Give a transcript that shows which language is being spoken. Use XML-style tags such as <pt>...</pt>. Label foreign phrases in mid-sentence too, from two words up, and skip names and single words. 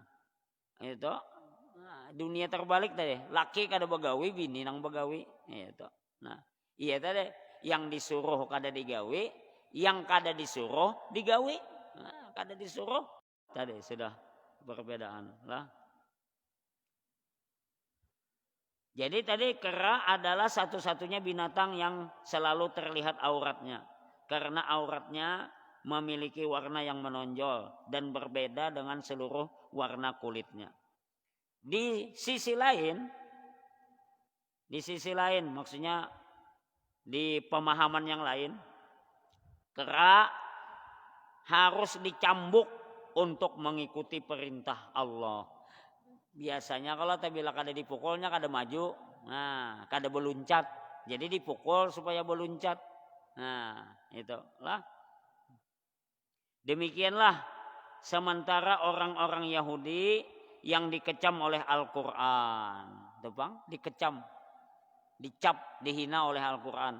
<bjn>Itu dunia terbalik tadi, laki kada begawi, bini nang begawi itu. Nah iya tadi, yang disuruh kada digawi, yang kada disuruh digawi.</bjn> <id>Nah, kada disuruh tadi sudah perbedaan lah. Jadi tadi kera adalah satu-satunya binatang yang selalu terlihat auratnya, karena auratnya memiliki warna yang menonjol dan berbeda dengan seluruh warna kulitnya. Di sisi lain maksudnya di pemahaman yang lain, kera harus dicambuk untuk mengikuti perintah Allah.</id> <bjn>Biasanya kalau tabila kada dipukulnya kada maju, nah kada beluncat. Jadi dipukul supaya beluncat.</bjn> <id>Nah, itulah. Demikianlah sementara orang-orang Yahudi yang dikecam oleh Al-Quran. Bang, dikecam, dicap, dihina oleh Al-Quran.</id>